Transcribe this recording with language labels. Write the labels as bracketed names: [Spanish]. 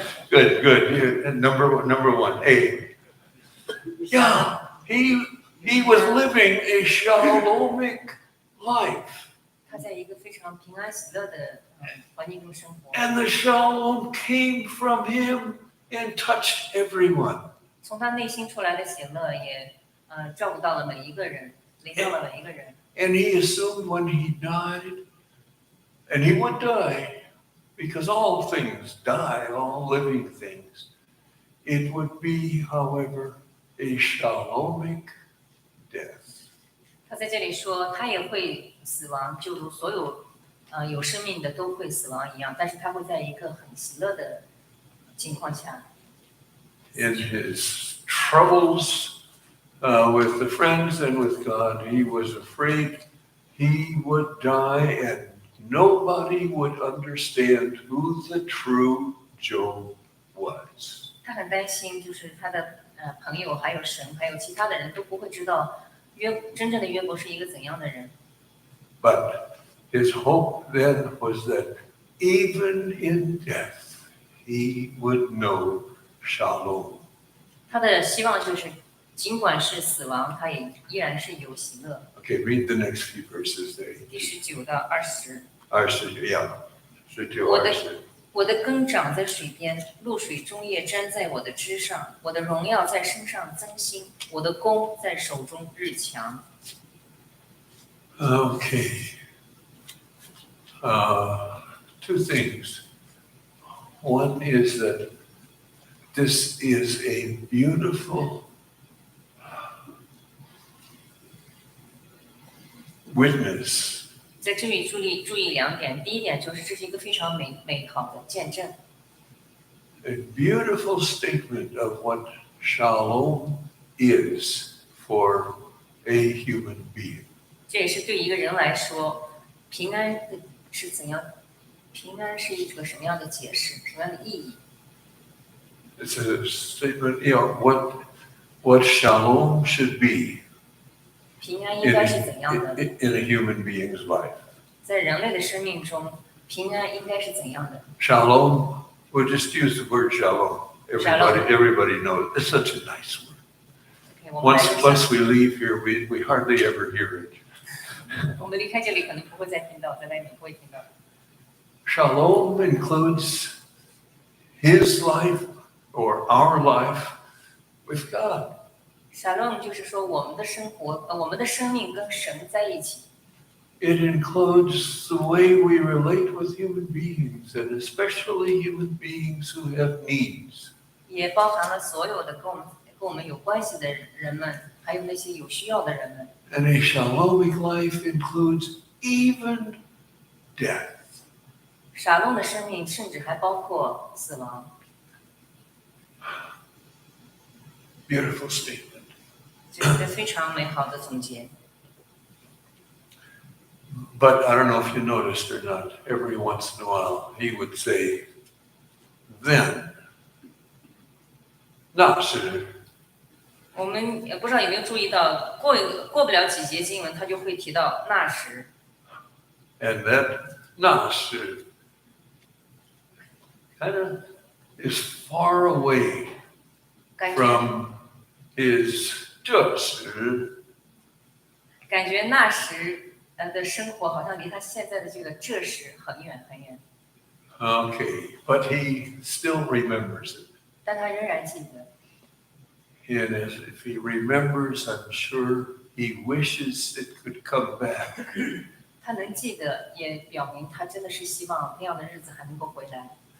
[English] Good. And number one, A. Yeah, he was living a shalomic life. [Chinese] 他在一个非常平安喜乐的环境中生活， [English] And the shalom came from him and touched everyone. [Chinese] 从他内心出来的喜乐也照顾到了每一个人，临到了每一个人。 [English] And he assumed when he died, and he would die, because all things die, all living things. It would be, however, a shalomic death. [Chinese] 他在这里说，他也会死亡，就如所有有生命的都会死亡一样，但是他会在一个很喜乐的情况下。 [English] In his troubles with the friends and with God, he was afraid he would die and nobody would understand who the true Job was. [Chinese] 他很担心，就是他的朋友、还有神、还有其他的人都不会知道真正的约伯是一个怎样的人。 [English] But his hope then was that even in death, he would know shalom. [Chinese] 他的希望就是，尽管是死亡，它也依然是有喜乐。 [English] Okay, read the next few verses there. [Chinese] 第19到20。 [English] 20, yeah. 19, [Chinese] 我的 20. 我的根长在水边，露水中叶粘在我的枝上，我的荣耀在身上增新，我的弓在手中日强。 [English] Okay. Two things. One is that this is a beautiful witness. [Chinese] 在这里注意2点，第一点就是这是一个非常美好的见证， [English] A beautiful statement of what shalom is for a human being. [Chinese] 这也是对一个人来说，平安是怎样？平安是一个什么样的解释？什么样的意义？ [English] It's a statement, what shalom should be [Chinese] 平安应该是怎样的？ [English] in a human being's life. [Chinese] 在人类的生命中，平安应该是怎样的？ [English] Shalom, we'll just use the word shalom. Everybody knows it. It's such a nice word. [Chinese] Okay, 我们来 [English] Once we leave here, we hardly ever hear it. [Chinese] 我们离开这里可能不会再听到，在外面不会听到。 [English] Shalom includes his life or our life with God. [Chinese] Shalom 就是说我们的生活，我们的生命跟神在一起。 [English] It includes the way we relate with human beings, and especially human beings who have needs. [Chinese] 也包含了所有的跟我们有关系的人们，还有那些有需要的人们。 [English] And a shalomic life includes even death. [Chinese] 沙龙的生命甚至还包括死亡。 [English] Beautiful statement. [Chinese] 这是一个非常美好的总结。 [English] But I don't know if you noticed or not, every once in a while he would say, then, [Chinese] 那时。我们不知道有没有注意到，过不了几节经文，他就会提到那时。 [English] And that [Chinese] 那时 [English] kind of is far away [Chinese] 感觉 [English] from his [Chinese] 这时。感觉那时的生活好像离他现在的这时很远很远。 [English] Okay, but he still remembers it. [Chinese] 但他仍然记得。 [English] And if he remembers, I'm sure he wishes it could come back. [Chinese] 他能记得，也表明他真的是希望那样的日子还能够回来。